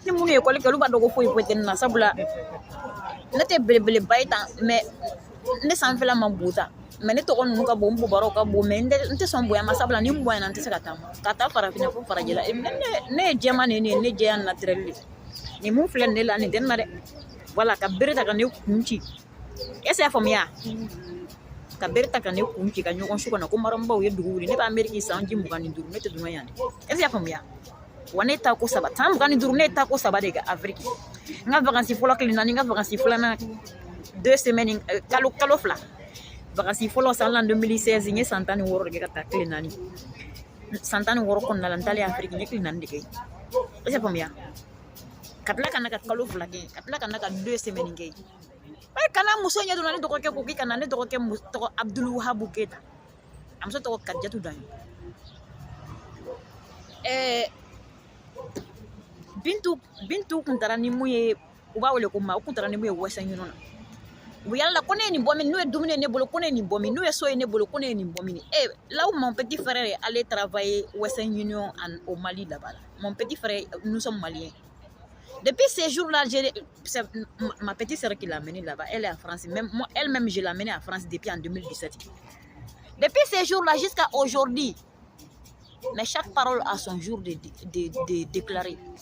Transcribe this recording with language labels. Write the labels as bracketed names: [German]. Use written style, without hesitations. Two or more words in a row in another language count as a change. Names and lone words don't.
[Bambara] mun ye école kɛ olu b'a dɔn ko foyi foyi tɛ ne na sabula ne tɛ belebeleba ye tan mais ne sanfɛla ma bon tan mais ne tɔgɔ ninnu ka bon n bobaraw ka bon mais n tɛ sɔn bonya ma sabula ni n bonyana n tɛ se ka taama ka taa farafinna fo farajɛla ne ye jɛman de ye ne jɛya naturel de nin mun filɛ ne la nin tɛ ne na dɛ voilà ka bere ta ka ne kun ci [French] est-ce que [Bambara] y'a faamuya ka bere ta ka ne kun ci ka ɲɔgɔn su kɔnɔ ko marambaw ye dugu wuli ne bɛ Amérique san ji 25 ne tɛ dunan yan dɛ [French] est-ce que [Bambara] y'a faamuya wa ne ta ko 3 san 25 ne ta ko 3 de kɛ Afrique n ka vacances fɔlɔ tile 4 n ka vacances filanan 2 semaines kalo 2 vacances fɔlɔ san la 2016 n ye san 16 de kɛ ka taa tile 4 san 16 kɔnɔna la n taalen Afrique n ye tile 4 de kɛ [French] est-ce que [Bambara] y'a faamuya ka tila ka na ka kalo 2 kɛ ka tila ka na ka 2 semaines kɛ kana muso ɲɛ donna ne dɔgɔkɛ ko k'i kana ne dɔgɔkɛ tɔgɔ Abdul Wahabu Keta a muso tɔgɔ Kadijatu Dan Bintu kun taara ni mun ye u b'a wele ko ma u kun taara ni mun ye Western Union na u bɛ yala ko ne ye nin bɔ min n'u ye dumuni ye ne bolo ko ne ye nin bɔ min n'u ye so ye ne bolo ko ne ye nin bɔ min [French] là où mon petit frère est allé travailler Western Union au Mali là-bas mon petit frère nous sommes maliens. Depuis ces jours-là, ma petite sœur qui l'a amenée là-bas, elle est en France. Même moi, elle-même, je l'ai amenée en France depuis en 2017. Depuis ces jours-là jusqu'à aujourd'hui, mais chaque parole a son jour de déclarer.